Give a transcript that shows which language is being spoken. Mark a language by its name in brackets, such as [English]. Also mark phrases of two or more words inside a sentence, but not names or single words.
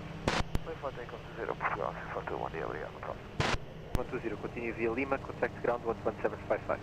[English] Clear for takeoff to 0, Portugal 642, 1 day, [Portuguese] obrigado, próximo. [English] 120, continue via Lima, contact ground 11755.